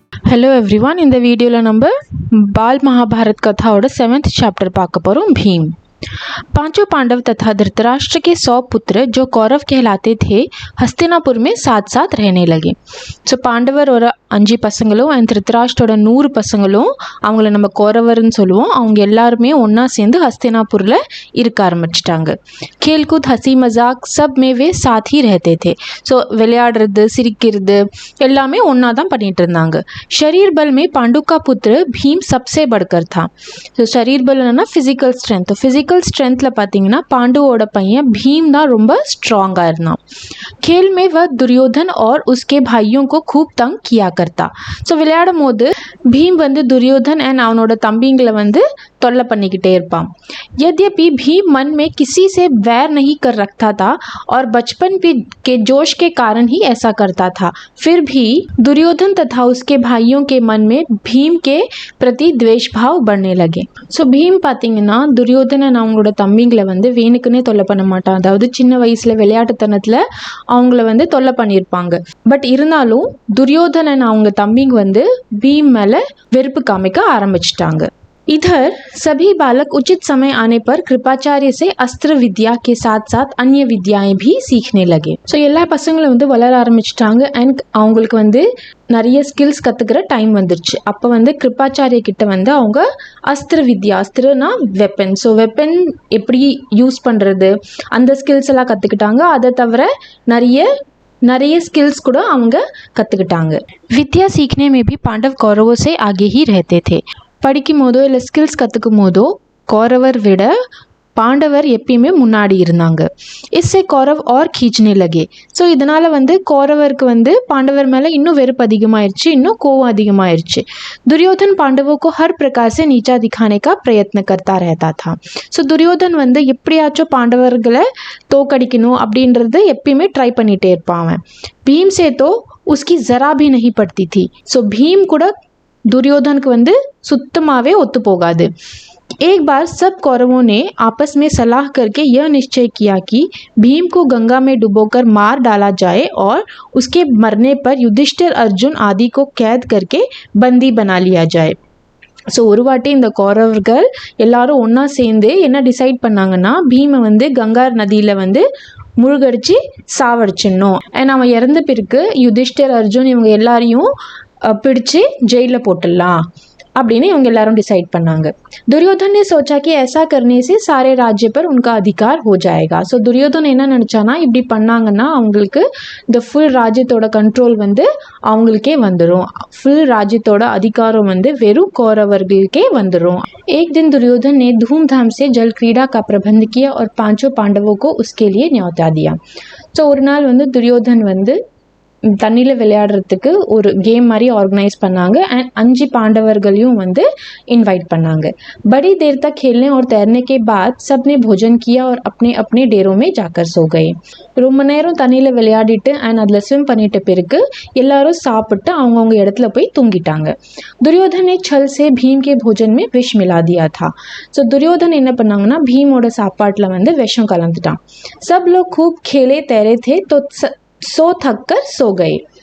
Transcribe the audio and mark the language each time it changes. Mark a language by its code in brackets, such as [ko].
[en] hello everyone [ta] இந்த வீடியோவில் நம்ம बाल महाभारत कथाओட 7th चैप्टर பார்க்க போகிறோம் भीम। [hi] पांचों पांडव तथा धृतराष्ट्र के 100 पुत्र जो कौरव कहलाते थे हस्तिनापुर में साथ साथ रहने लगे। [ta] ஸோ பாண்டவரோட 5 பசங்களும் அண்ட் திருத்தராஷ்டரோட 100 பசங்களும் அவங்கள நம்ம கௌரவர்னு சொல்லுவோம், அவங்க எல்லாருமே ஒன்றா சேர்ந்து ஹஸ்தினாபுரில் இருக்க ஆரம்பிச்சிட்டாங்க। [hi] खेलकूद हंसी मजाक सब में वे साथ ही रहते थे। [ta] ஸோ விளையாடுறது சிரிக்கிறது எல்லாமே ஒன்றா தான் பண்ணிட்டு இருந்தாங்க। [hi] शरीर बल में पांडु का पुत्र भीम सबसे बढ़कर था। [ta] ஸோ शरीर बलना फिजिकल स्ट्रेंथ, फिजिकल स्ट्रेंथில் பார்த்தீங்கன்னா பாண்டுவோட பையன் भीम தான் ரொம்ப ஸ்ட்ராங்காக இருந்தான்। [hi] खेल में वह दुर्योधन और उसके भाइयों को खूब तंग किया करता। [ta] ஸோ விளையாடும் போது भीम வந்து துரியோதன் அண்ட் அவனோட தம்பிங்களை வந்து தொல்லை பண்ணிக்கிட்டே இருப்பான்। [hi] यद्यपि भीम मन में किसी से वैर नहीं कर रखता था और बचपन के जोश के कारण ही ऐसा करता था, फिर भी दुर्योधन तथा उसके भाइयों के मन में भीम के प्रति द्वेष भाव बढ़ने लगे। [ta] ஸோ भीम பார்த்தீங்கன்னா துரியோதனன் அவங்களோட தம்பிங்களை வந்து வேணுக்குன்னே தொல்லை பண்ண மாட்டான், அதாவது சின்ன வயசில் விளையாட்டுத்தனத்தில் அவங்கள வந்து தொல்லை பண்ணியிருப்பாங்க। பட் இருந்தாலும் துரியோதனன் அவங்க தம்பிங்க வந்து भीम மேலே வெறுப்பு காமிக்க ஆரம்பிச்சிட்டாங்க। [hi] इधर सभी बालक उचित समय आने पर कृपाचार्य से अस्त्र विद्या के साथ साथ अन्य विद्याएं भी सीखने लगे। [ta] ஸோ எல்லா பசங்களும் வந்து வளர ஆரம்பிச்சிட்டாங்க அண்ட் அவங்களுக்கு வந்து நிறைய ஸ்கில்ஸ் கற்றுக்கிற டைம் வந்துருச்சு। அப்போ வந்து கிருப்பாச்சாரிய கிட்ட வந்து அவங்க அஸ்திர வித்யா, அஸ்திரனா வெப்பன், ஸோ வெப்பன் எப்படி யூஸ் பண்ணுறது அந்த ஸ்கில்ஸ் எல்லாம் கற்றுக்கிட்டாங்க। அதை தவிர நிறைய ஸ்கில்ஸ் கூட அவங்க கற்றுக்கிட்டாங்க। [hi] विद्या सीखने में भी पांडव कौरवों से आगे ही रहते थे। [ta] படிக்கும் போதோ இல்லை ஸ்கில்ஸ் கற்றுக்கும் போதோ கௌரவர் விட பாண்டவர் எப்பயுமே முன்னாடி இருந்தாங்க। [hi] इससे कौरव और खींचने लगे। [ta] ஸோ இதனால் வந்து கௌரவருக்கு வந்து பாண்டவர் மேலே இன்னும் வெறுப்பு அதிகமாயிருச்சு, இன்னும் கோவம் அதிகமாயிருச்சு। [hi] दुर्योधन पांडवों को हर प्रकार से नीचा दिखाने का प्रयत्न करता रहता था। [ta] ஸோ துரியோதன் வந்து எப்படியாச்சும் பாண்டவர்களை தோக்கடிக்கணும் அப்படின்றது எப்பயுமே ட்ரை பண்ணிகிட்டே இருப்பான் அவன்। [hi] भीम से तो उसकी ज़रा भी नहीं पड़ती थी। [ta] ஸோ भीम கூட [hi] दुर्योधन को [ta] வந்து சுத்தமாகவே ஒத்து போகாது। [hi] एक बार सब कौरवों ने आपस में सलाह करके यह निश्चय किया कि भीम को गंगा में डुबोकर मार डाला जाए और उसके मरने पर युधिष्ठिर अर्जुन आदि को कैद करके बंदी बना लिया जाए। [ta] ஸோ ஒரு வாட்டி இந்த கௌரவர்கள் எல்லாரும் ஒன்றா சேர்ந்து என்ன டிசைட் பண்ணாங்கன்னா பீமை வந்து கங்கா நதியில் வந்து முழுகடிச்சு சாவடிச்சிடணும் அண்ட் அவன் இறந்த பிறகு யுதிஷ்டர் அர்ஜுன் இவங்க எல்லாரையும் பிடிச்சு ஜெயிலில் போட்டுடலாம் அப்படின்னு இவங்க எல்லாரும் டிசைட் பண்ணாங்க। [hi] दुर्योधन ने सोचा कि ऐसा करने से सारे राज्य पर उनका अधिकार हो जाएगा। [ta] ஸோ துரியோதன் என்ன நினச்சானா இப்படி பண்ணாங்கன்னா அவங்களுக்கு இந்த ஃபுல் ராஜ்யத்தோட கண்ட்ரோல் வந்து அவங்களுக்கே வந்துடும், ஃபுல் ராஜ்யத்தோட அதிகாரம் வந்து வெறும் கௌரவர்களுக்கே வந்துடும்। [hi] एक दिन दुर्योधन ने धूमधाम से जल क्रीड़ा का प्रबंध किया और 5 पांडवों को उसके लिए न्योता दिया। [ta] ஸோ ஒரு நாள் வந்து துரியோதன் வந்து தண்ணியில் விளையாடுறதுக்கு ஒரு கேம் மாதிரி ஆர்கனைஸ் பண்ணாங்க அண்ட் 5 பாண்டவர்களையும் வந்து இன்வைட் பண்ணாங்க। [hi] बड़ी देर तक खेलने और तैरने के बाद सबने भोजन किया और अपने अपने डेरों में जाकर सो गए। [ta] ரொம்ப நேரம் தண்ணியில் விளையாடிட்டு அண்ட் அதில் ஸ்விம் பண்ணிட்ட பிறகு எல்லாரும் சாப்பிட்டு அவங்கவுங்க இடத்துல போய் தூங்கிட்டாங்க। [hi] दुर्योधन ने छल से भीम के भोजन में विष मिला दिया था। [ta] ஸோ துரியோதன் என்ன பண்ணாங்கன்னா भीमோட சாப்பாட்டில் வந்து விஷம் கலந்துட்டான்। [hi] सब लोग खूब खेले तैरे थे तो सो थक कर सो गए।